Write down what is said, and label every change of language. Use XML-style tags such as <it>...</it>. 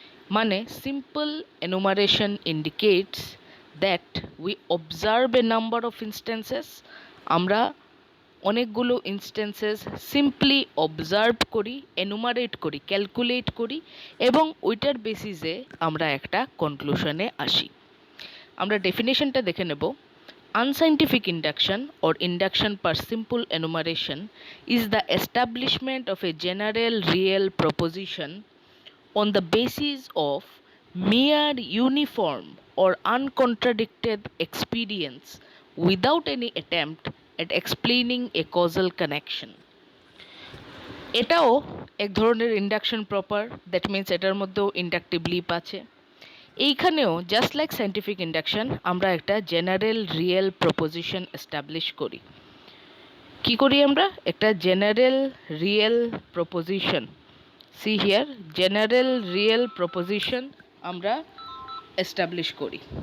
<en>মানে simple enumeration indicates that we observe a number of instances.</en> <bn>আমরা অনেকগুলো instances simply observe করি, এনুমারেট করি, ক্যালকুলেট করি এবং ওইটার বেসিসে আমরা একটা কনক্লুশনে আসি। আমরা ডেফিনেশনটা দেখে নেব।</bn> <en>Unscientific induction or induction per simple enumeration is the establishment of a general real proposition on the basis of mere uniform or uncontradicted experience without any attempt at explaining a causal connection.</en> <bn>এটাও এক ধরনের induction proper,</bn> <en>that means</en> <bn>এটার মধ্যেও inductive lip আছে। এইখানেও</bn> <en>just like</en> <bn>scientific induction আমরা একটা general real proposition establish করি। কি করি আমরা? একটা general real proposition,</bn> <en>see here,</en> <bn>general real proposition আমরা এস্টাবলিশ করি।</bn>